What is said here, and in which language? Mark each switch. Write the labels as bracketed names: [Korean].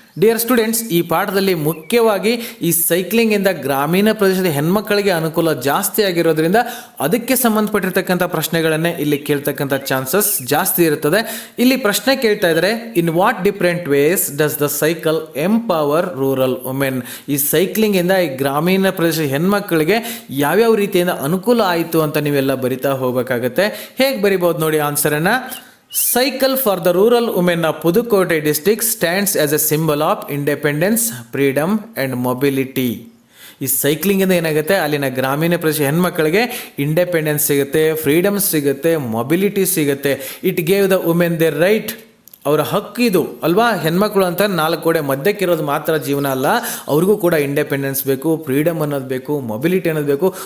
[Kannada] Dear students, ಈ ಪಾಠದಲ್ಲಿ ಮುಖ್ಯವಾಗಿ ಈ ಸೈಕ್ಲಿಂಗ್ ಇಂದ ಗ್ರಾಮೀಣ ಪ್ರದೇಶದ ಹೆಣ್ಮಕ್ಕಳಿಗೆ ಅನುಕೂಲ ಜಾಸ್ತಿ ಆಗಿರೋದ್ರಿಂದ ಅದಕ್ಕೆ ಸಂಬಂಧಪಟ್ಟಿರ್ತಕ್ಕಂಥ ಪ್ರಶ್ನೆಗಳನ್ನೇ ಇಲ್ಲಿ ಕೇಳ್ತಕ್ಕಂಥ ಚಾನ್ಸಸ್ ಜಾಸ್ತಿ ಇರುತ್ತದೆ. ಇಲ್ಲಿ ಪ್ರಶ್ನೆ ಕೇಳ್ತಾ ಇದ್ದಾರೆ, [English] In what different ways does the cycle empower rural women? [Kannada] ಈ ಸೈಕ್ಲಿಂಗ್ ಇಂದ ಈ ಗ್ರಾಮೀಣ ಪ್ರದೇಶದ ಹೆಣ್ಮಕ್ಕಳಿಗೆ ಯಾವ್ಯಾವ ರೀತಿಯಿಂದ ಅನುಕೂಲ ಆಯಿತು ಅಂತ ನೀವೆಲ್ಲ ಬರಿತಾ ಹೋಗಬೇಕಾಗತ್ತೆ. ಹೇಗೆ ಬರಿಬಹುದು ನೋಡಿ ಆನ್ಸರ್ ಅನ್ನ. [English] Cycle for the rural women of Pudukkottai district stands as a symbol of independence, freedom and mobility. [Kannada] ಈ ಸೈಕ್ಲಿಂಗ್ ಇಂದ ಏನಾಗುತ್ತೆ, ಅಲ್ಲಿನ ಗ್ರಾಮೀಣ ಪ್ರದೇಶ ಹೆಣ್ಮಕ್ಕಳಿಗೆ ಇಂಡಿಪೆಂಡೆನ್ಸ್ ಸಿಗುತ್ತೆ, ಫ್ರೀಡಮ್ ಸಿಗುತ್ತೆ, ಮೊಬಿಲಿಟಿ ಸಿಗುತ್ತೆ. [English] it gave the women the right, [Kannada] ಅವರ ಹಕ್ಕು ಇದು ಅಲ್ವಾ. ಹೆಣ್ಮಕ್ಳು ಅಂತ 4 ಗೋಡೆ ಮಧ್ಯಕ್ಕಿರೋದು ಮಾತ್ರ ಜೀವನ ಅಲ್ಲ, ಅವ್ರಿಗೂ ಕೂಡ ಇಂಡಿಪೆಂಡೆನ್ಸ್ ಬೇಕು, ಫ್ರೀಡಮ್ ಅನ್ನೋದು ಬೇಕು, ಮೊಬಿಲಿಟಿ ಅನ್ನೋದು ಬೇಕು.